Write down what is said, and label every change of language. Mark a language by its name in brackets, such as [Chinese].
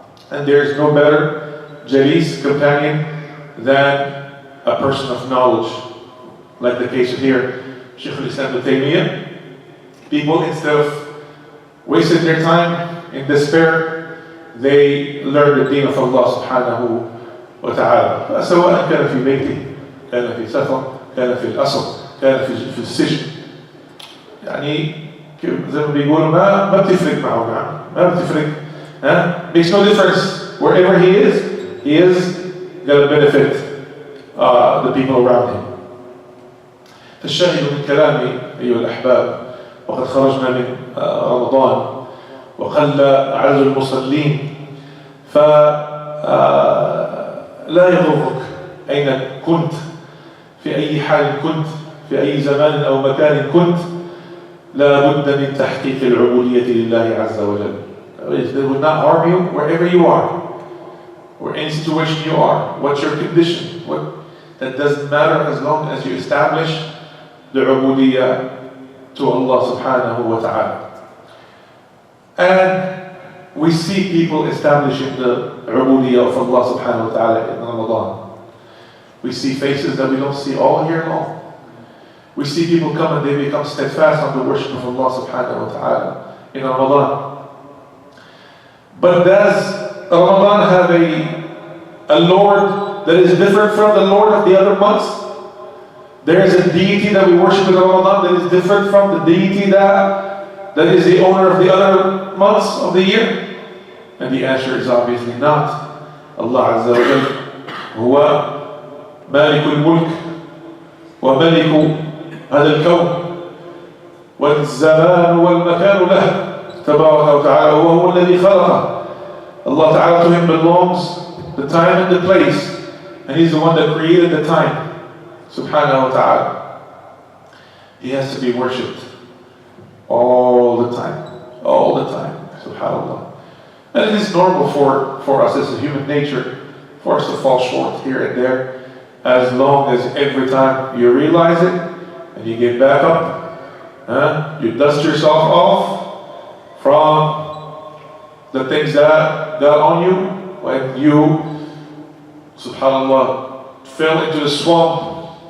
[English] And there's no better jalis, companion, than a person of knowledge. Like the case here, Shaykh al-Islam ibn Taymiyyah. People, instead of wasting their time in despair, they learn the deen of Allah subhanahu wa ta'ala. [Arabic] سواء كان في بيته، كان في سفر، كان في الأصل، كان في السجن. يعني زي ما بيقولوا ما بتفرق معه، ما بتفرق. [English] Makes no difference. Wherever he is going to benefit the people around him. [Arabic] فالشاهد من كلامي أيها الأحباب، وقد خرجنا من رمضان وقل عدد المصلين، فلا يضرك أين كنت، في أي حال كنت، في أي زمان أو مكان كنت، لا بد من تحقيق العبودية لله عز وجل. [English] It will not harm you wherever you are, or any situation you are. What's your condition? That doesn't matter as long as you establish the ubudiyya to Allah subhanahu wa ta'ala. And we see people establishing the ubudiyya of Allah subhanahu wa ta'ala in Ramadan. We see faces that we don't see all year long. We see people come and they become steadfast on the worship of Allah subhanahu wa ta'ala in Ramadan. But does Ramadan have a Lord that is different from the Lord of the other months? There is a deity that we worship in Ramadan that is different from the deity that is the owner of the other months of the year? And the answer is obviously not. [Arabic] Allah Azza wa Jalla huwa مالك الملك وملك هذا الكون والزمان والمكان له تبارك وتعالى وهو الذي خلقه. [English] Allah Ta'ala, to him belongs the time and the place, and he's the one that created the time. Subhanahu wa ta'ala. He has to be worshipped all the time. All the time. Subhanallah. And it is normal for us as a human nature for us to fall short here and there, as long as every time you realize it and you get back up, you dust yourself off from the things that got on you when you, subhanallah, fell into the swamp.